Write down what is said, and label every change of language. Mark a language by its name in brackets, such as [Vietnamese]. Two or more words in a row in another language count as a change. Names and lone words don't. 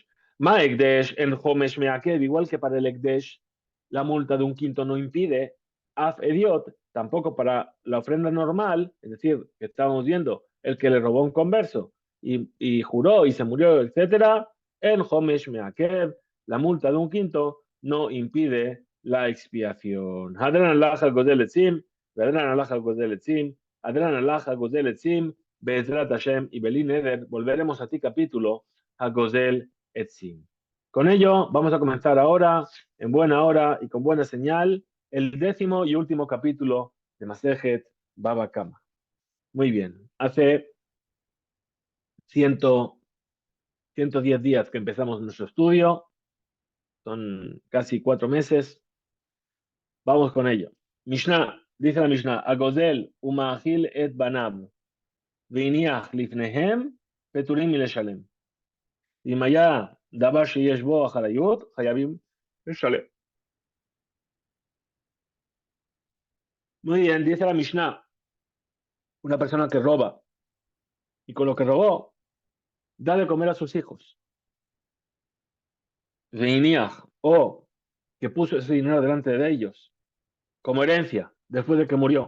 [Hebrew] מה הקדש אין חומש מעכב, [Spanish] igual que para el Ekdesh, la multa de un quinto no impide. [Hebrew] אף הדיוט, [Spanish] tampoco para la ofrenda normal, es decir, que estábamos viendo, el que le robó un converso y juró y se murió, etcétera, [Hebrew] אין חומש מעכב, [Spanish] la multa de un quinto no impide la expiación. [Hebrew] הדרן עלך גוזל עצים, הדרן עלך גוזל עצים, הדרן עלך גוזל עצים, בעזרת השם ובלי נדר. [Spanish] Volveremos a ti capítulo a Gozel Etzim. Con ello vamos a comenzar ahora, en buena hora y con buena señal, el 10º y último capítulo de Masejet Baba Kama. Muy bien, hace 110 días que empezamos nuestro estudio, son casi 4 meses. Vamos con ello. Mishnah, dice la Mishnah, [Hebrew] הגוזל ומאכיל את בניו, והניח לפניהם, פטורים מלשלם. אם היה דבר שיש בו אחריות, חייבים לשלם. [Spanish] Muy bien, dice la Mishnah, una persona que roba y con lo que robó, da de comer a sus hijos. Viniach, o que puso ese dinero delante de ellos, como herencia, después de que murió.